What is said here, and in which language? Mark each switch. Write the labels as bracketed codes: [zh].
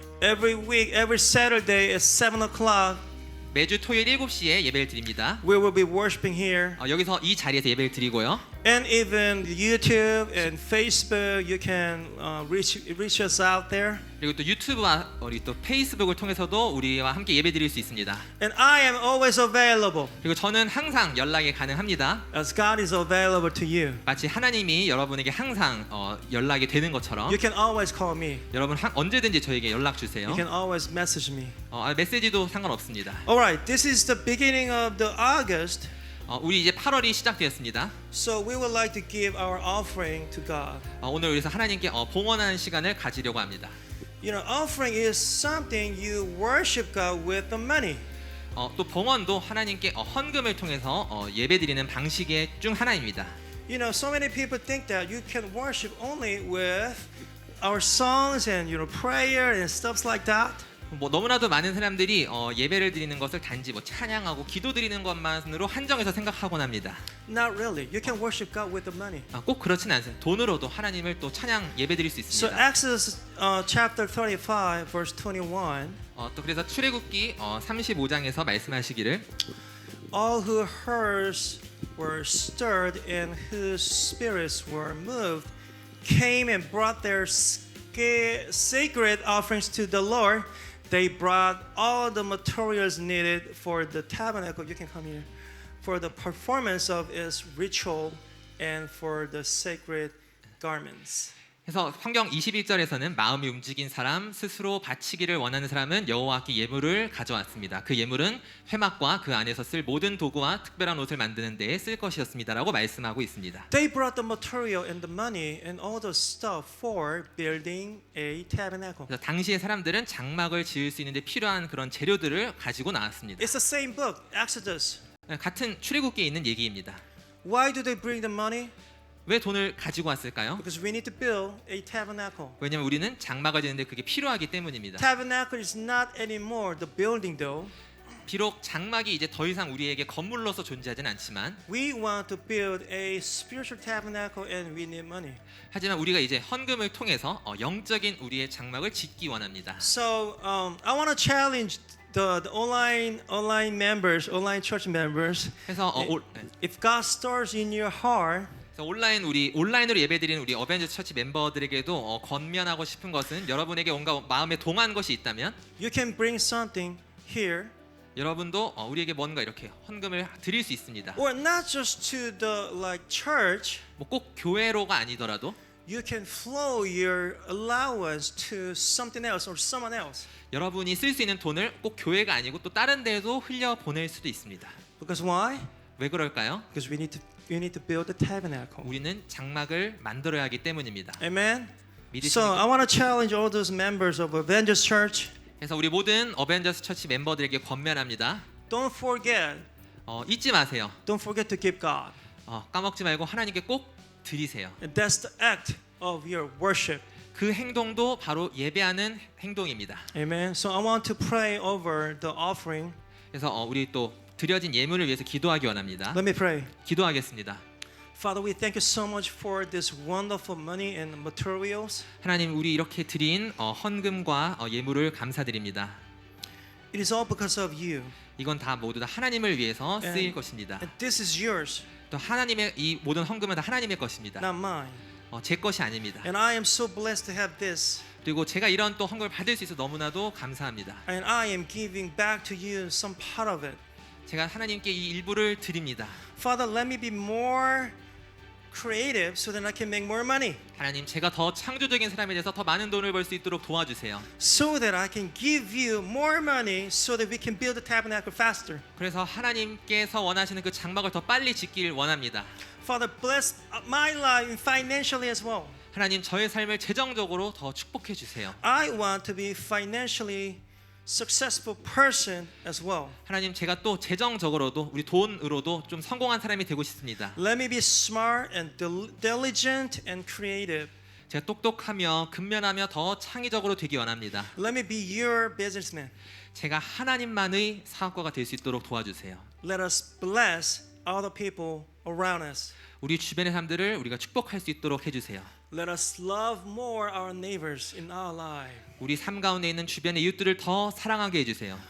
[en] Every week, every Saturday at 7 o'clock, [ko] 매주 토요일 7시에 예배를 드립니다. [en] we will be worshiping here. [ko] 여기서 이 자리에서 예배를 드리고요. [en] And even YouTube and Facebook, you can reach us out there. [ko] 그리고 또 유튜브와 우리 또 페이스북을 통해서도 우리와 함께 예배드릴 수 있습니다. [en] And I am always available [ko] 그리고 저는 항상 연락이 가능합니다. [en] as God is available to you. [ko] 마치 하나님이 여러분에게 항상 연락이 되는 것처럼 [en] You can always call me. [ko] 여러분 언제든지 저에게 연락 주세요. [en] You can always message me. [ko] 메시지도 상관없습니다. [en] All right, this is the beginning of the August. [ko] 우리 이제 8월이 시작되었습니다. [en] So we would like to give our offering to God. [ko] 오늘 그래서 하나님께 봉헌하는 시간을 가지려고 합니다. [en] You know, offering is something you worship God with the money. [ko] 또 봉헌도 하나님께 헌금을 통해서 예배드리는 방식의 중 하나입니다. [en] You know, so many people think that you can worship only with our songs and prayer and stuff like that. [ko] 너무나도 많은 사람들이 예배를 드리는 것을 단지 찬양하고 기도드리는 것만으로 한정해서 생각하곤 합니다. [en] Not really. You can worship God with the money. [ko] 꼭 그렇진 않습니다. 돈으로도 하나님을 또 찬양 예배드릴 수 [en] So [ko] 있습니다. [en] Exodus chapter 35 verse 21. [ko] 또 그래서 출애굽기 35장에서 말씀하시기를 [en] All whose hearts were stirred and whose spirits were moved came and brought their sacred offerings to the Lord. They brought all the materials needed for the tabernacle. You can come here. For the performance of its ritual and for the sacred garments. [ko] 그래서 성경 21절에서는 마음이 움직인 사람 스스로 바치기를 원하는 사람은 여호와께 예물을 가져왔습니다. 그 예물은 회막과 그 안에서 쓸 모든 도구와 특별한 옷을 만드는 데에 쓸 것이었습니다라고 말씀하고 있습니다. [en] They brought the material and the money and all the stuff for building a tabernacle. [ko] 그래서 당시의 사람들은 장막을 지을 수 있는데 필요한 그런 재료들을 가지고 나왔습니다. [en] It's the same book, Exodus. [ko] 같은 출애굽기에 있는 얘기입니다. [en] Why do they bring the money? [ko] 왜 돈을 가지고 왔을까요? [en] Because we need to build a tabernacle. [ko] 왜냐하면 우리는 장막을 짓는데 그게 필요하기 때문입니다. [en] Tabernacle is not anymore the building though. [ko] 비록 장막이 이제 더 이상 우리에게 건물로서 존재하진 않지만 [en] We want to build a spiritual tabernacle and we need money. [ko] 하지만 우리가 이제 헌금을 통해서 영적인 우리의 장막을 짓기 원합니다. [en] So I want to challenge the online members, online church members. [ko] 그래서 [en] If God stirs in your heart, [ko] 온라인으로 예배드리는 우리 어벤져스 처치 멤버들에게도 권면하고 싶은 것은 여러분에게 뭔가 마음에 동한 것이 있다면 [en] you can bring something here. [ko] 여러분도 우리에게 뭔가 이렇게 헌금을 드릴 수 있습니다. [en] Or not just to the church. [ko] 꼭 교회로가 아니더라도 [en] You can flow your allowance to something else or someone else. [ko] 여러분이 쓸 수 있는 돈을 꼭 교회가 아니고 또 다른 데에도 흘려 보낼 수도 있습니다. [en] Because why? [ko] 왜 그럴까요? [en] Because we need to build the tabernacle. [ko] 우리는 장막을 만들어야 하기 때문입니다. [en] Amen. [ko] 믿으시는 [en] So I want to challenge all those members of Avengers Church. [ko] 그래서 우리 모든 어벤져스 처치 멤버들에게 권면합니다. [en] Don't forget. [ko] 잊지 마세요. [en] Don't forget to give God. [ko] 까먹지 말고 하나님께 꼭 드리세요. [en] And that's the act of your worship. [ko] 그 행동도 바로 예배하는 행동입니다. [en] Amen. So I want to pray over the offering. [ko] 그래서 우리 또 드려진 예물을 위해서 기도하기 원합니다. [en] Let me pray. [ko] 기도하겠습니다. [en] Father, we thank you so much for this wonderful money and materials. [ko] 하나님, 우리 이렇게 드린 헌금과 예물을 감사드립니다. [en] It is all because of you. [ko] 이건 다 모두 다 하나님을 위해서 쓰일 [en] And- [ko] 것입니다. [en] And this is yours, [ko] 또 하나님의 이 모든 헌금은 다 하나님의 것입니다. [en] not mine. [ko] 제 것이 아닙니다. [en] And I am so blessed to have this. [ko] 그리고 제가 이런 또 헌금을 받을 수 있어 너무나도 감사합니다. [en] And I am giving back to you some part of it. [ko] 제가 하나님께 이 일부를 드립니다. [en] Father, let me be more creative so that I can make more money. [ko] 하나님, 제가 더 창조적인 사람이 돼서 더 많은 돈을 벌 수 있도록 도와주세요. [en] So that I can give you more money so that we can build the tabernacle faster. [ko] 그래서 하나님께서 원하시는 그 장막을 더 빨리 짓길 원합니다. [en] Father, bless my life financially as well. [ko] 하나님, 저의 삶을 재정적으로 더 축복해 주세요. [en] I want to be financially successful person as well. [ko] 하나님, 제가 또 재정적으로도 우리 돈으로도 좀 성공한 사람이 되고 싶습니다. [en] Let me be smart and diligent and creative. [ko] 제가 똑똑하며 근면하며 더 창의적으로 되기 원합니다. [en] Let me be your businessman. [ko] 제가 하나님만의 사업가가 될 수 있도록 도와주세요. [en] Let us bless other people around us. [ko] 우리 주변의 사람들을 우리가 축복할 수 있도록 해주세요. [en] Let us love more our neighbors in our life. [ko] 우리 삶 가운데 있는 주변의 이웃들을 더 사랑하게 해주세요.